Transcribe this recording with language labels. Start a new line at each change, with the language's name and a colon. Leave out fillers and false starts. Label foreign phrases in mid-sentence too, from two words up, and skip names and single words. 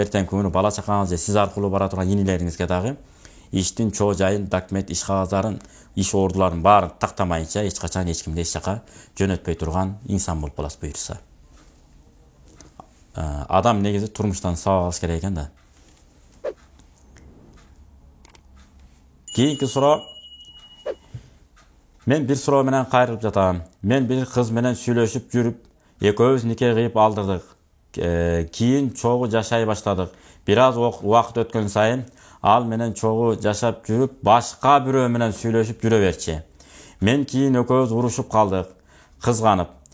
Kyrgyz: Эртеңки күнү бала чакаңыз же сиз аркылуу бара турган инилериңизге дагы иштин чоо жайын, документ, иш кагаздарын, иш ордуларын баарын тактамайынча эч качан эч кимди эч жака жөнөтпөй турган инсан болуп каласыз буйрса. Адам негизи турмуштан сабак алыш керек экен да. Keyinki суроо. Men bir суроо менен кайрылып жатам. Men bir kız менен сүйлөшүп жүрүп, экөөбүз нике кыйып алдырдык. Кийин чогуу жашай баштадык. Бир аз убакыт өткөн сайын ал менен чогуу жашап жүрүп, башка бирөө менен сүйлөшүп жүрө берчи. Мен кийин экөөбүз урушуп калдык, кызганып.